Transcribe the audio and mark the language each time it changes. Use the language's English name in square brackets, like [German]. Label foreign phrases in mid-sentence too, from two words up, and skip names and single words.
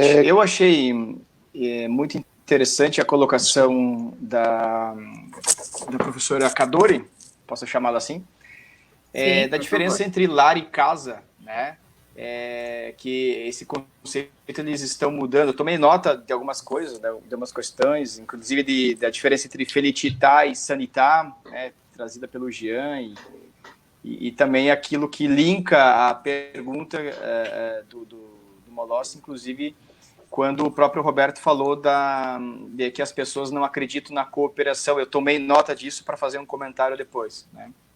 [Portuguese] Eu achei muito interessante a colocação da professora Kadori, posso chamá-la assim, Sim, da diferença entre lar e casa, né? Que esse conceito eles estão mudando. Eu tomei nota de algumas coisas, né, de algumas questões, inclusive da diferença entre [Italian] felicità e sanità, [Portuguese] né, trazida pelo Jean, e também aquilo que linka a pergunta do Molossi, inclusive quando o próprio Roberto falou de que as pessoas não acreditam na cooperação. Eu tomei nota disso para fazer um comentário depois, né?